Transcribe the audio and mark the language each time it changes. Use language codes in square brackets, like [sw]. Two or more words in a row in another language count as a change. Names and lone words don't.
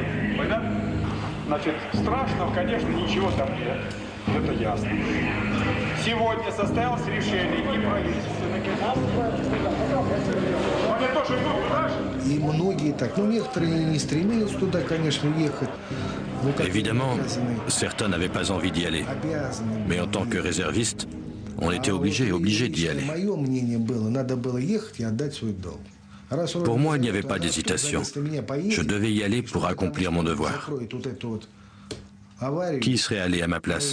[ru] Понятно? Значит, страшного, конечно, ничего там нет. Это ясно. Сегодня состоялось решение и правительственных. Они тоже идут туда же. И многие так, ну некоторые не стремились туда, конечно, ехать. [fr] Évidemment, certains n'avaient pas envie d'y aller. Mais en tant que réserviste, on était obligé d'y aller. Pour moi, il n'y avait pas d'hésitation. Je devais y aller pour accomplir mon devoir. Qui serait allé à ma place?